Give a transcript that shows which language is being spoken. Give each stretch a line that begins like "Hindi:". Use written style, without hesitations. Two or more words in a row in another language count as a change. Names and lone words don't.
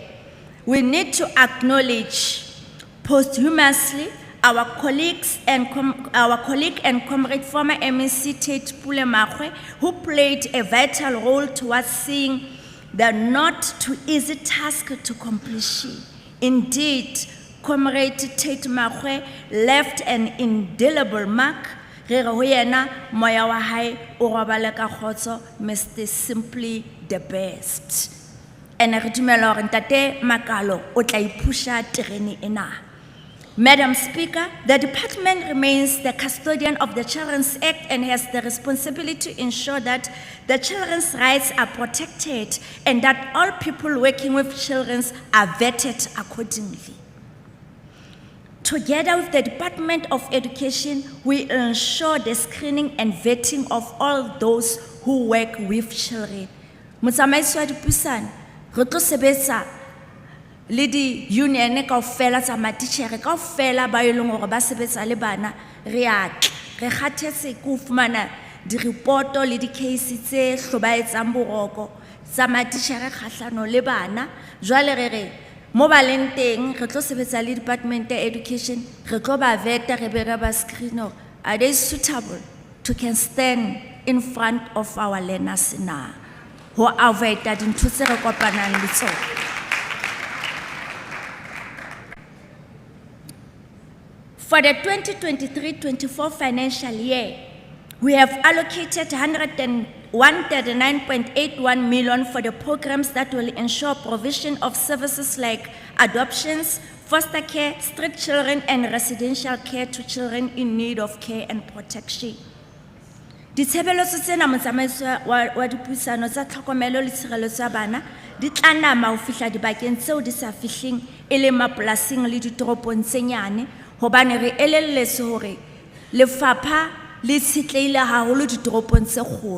English: We need to acknowledge posthumously our colleague and comrade former MEC Tate Pulemakwe, who played a vital role towards seeing the not too easy task to completion. Indeed, Comrade Tate Makwe left an indelible mark.
Southern Sotho: Re re ho yena moya wa hae o robala ka khotso,
English: Mr. Simply the best.
Southern Sotho: Ene re dumela hore ntate Makalo o tla ipusha terene ena.
English: Madam Speaker, the department remains the custodian of the Children's Act and has the responsibility to ensure that the children's rights are protected and that all people working with children are vetted accordingly. Together with the Department of Education, we ensure the screening and vetting of all those who work with children.
Southern Sotho: Motsamaisi wa dipuisano, re tlo sebetsa le di-union kaofela tsa matitjhere kaofela ba e leng hore ba sebetsa le bana re kgathetse ke ho fumana diripoto le di-case tse hlobaetsang boroko tsa matitjhere kgahlano le bana. Jwale re mo ba leng teng re tlo sebetsa le Department of Education, re tlo ba veta re be re ba screen hore
English: are they suitable to can stand in front of our learners
Southern Sotho: na ho avoid dintho tse re kopanang le tsona.
English: For the 2023-24 financial year, we have allocated 139.81 million for the programs that will ensure provision of services like adoptions, foster care, street children, and residential care to children in need of care and protection.
Southern Sotho: Ditshebeletso tsena motsamaisi wa dipuisano tsa tlhokomelo le tshireletso ya bana di tla nama ho fihla dibakeng tseo di sa fihleng e le mapolasing le ditoropong tse nyane. Hobane re elelletse hore lefapha le tshitlehile haholo ditoropong tse kgolo.